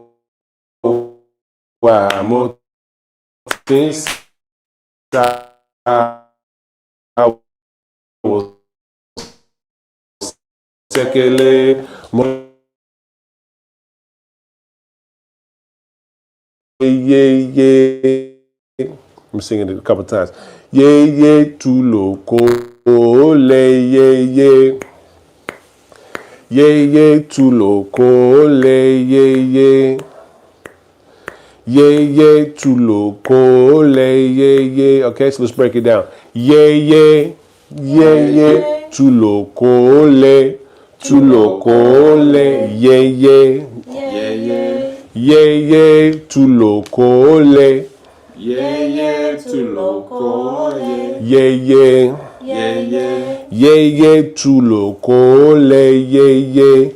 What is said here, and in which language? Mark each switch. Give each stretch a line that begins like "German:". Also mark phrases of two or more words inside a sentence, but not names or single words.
Yoruba: wà mo ti ń ṣàwòṣe mo ye.
English: I'm singing it a couple times.
Yoruba: Ye tuloko le ye. Ye tuloko le ye. Ye tuloko le ye.
English: Okay, so let's break it down.
Yoruba: Ye tuloko le ye. Ye tuloko le. Ye tuloko Ye tuloko le ye.